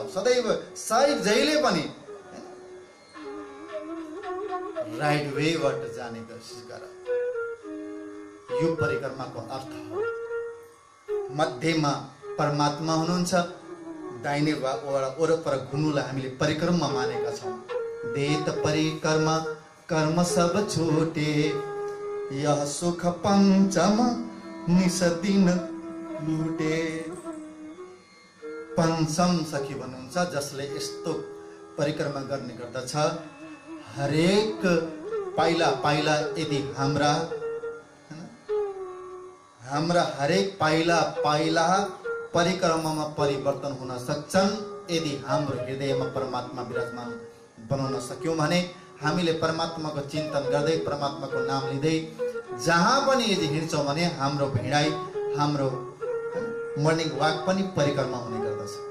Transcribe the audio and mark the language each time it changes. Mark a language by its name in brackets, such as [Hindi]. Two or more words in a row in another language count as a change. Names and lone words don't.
[Nepali] सदैव जहिले पनि राइट वेबाट जाने कोसिस गर। यो परिक्रमाको अर्थ हो। मध्यमा परमात्मा हुनुहुन्छ, दाहिने वरपर घुम्नुलाई हामीले परिक्रमा मानेका छौँ। [Hindi] देत परिक्रमा कर्म सब छुटे, यह सुख पञ्चम निस दिन लुटे। [Nepali] पञ्चम सखी भन्नुहुन्छ जसले यस्तो परिक्रमा गर्ने गर्दछ। हरेक पाइला पाइला यदि हाम्रा हरेक पाइला पाइला परिक्रमामा परिवर्तन हुन सक्छन् यदि हाम्रो हृदयमा परमात्मा विराजमान बनाउन सक्यौँ भने, हामीले परमात्माको चिन्तन गर्दै, परमात्माको नाम लिँदै जहाँ पनि यदि हिँड्छौँ भने हाम्रो भिडाइ, हाम्रो [English] morning walk [Nepali] पनि परिक्रमा हुने गर्दछ।